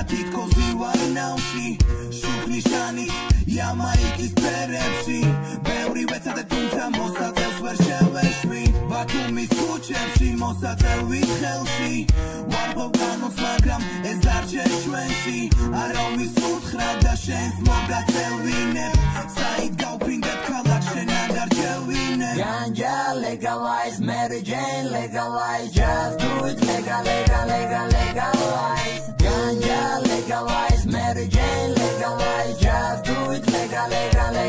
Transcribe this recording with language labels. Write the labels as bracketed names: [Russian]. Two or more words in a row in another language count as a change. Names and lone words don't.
[Georgian] თითქოს ვივარ ნავში შუქნიშანი იამაიკის ფერებში ბევრი ვეცადე თუმცა მოსაწევს ვერ შევეშვი ბათუმის ქუჩებში მოსაწევით ხელში ვარღო განოს მაგრამ ეს დარჩეს ჩვენში არავის უთხრა და შენს მოგაწევინებ საით გავფრინდებ ქალაქ შენ აგარჩევინებ [English] ganja legalize Mary Jane legalize just do it legalize ganja legalize Mary Jane legalize just do it legalize